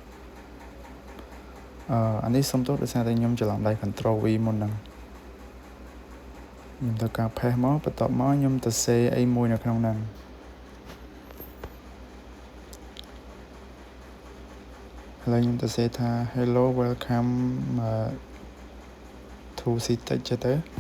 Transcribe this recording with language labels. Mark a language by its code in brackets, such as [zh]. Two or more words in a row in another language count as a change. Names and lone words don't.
[km] អានេះសុំទោសដោយសារតែខ្ញុំច្រឡំដៃ [en] control V [km] មុនហ្នឹងខ្ញុំធ្វើការ paste មកបន្ទាប់មកខ្ញុំទៅ save អីមួយនៅក្នុងហ្នឹងឥឡូវខ្ញុំទៅ say ថា [en] hello welcome to ctext [km] ចេះទៅ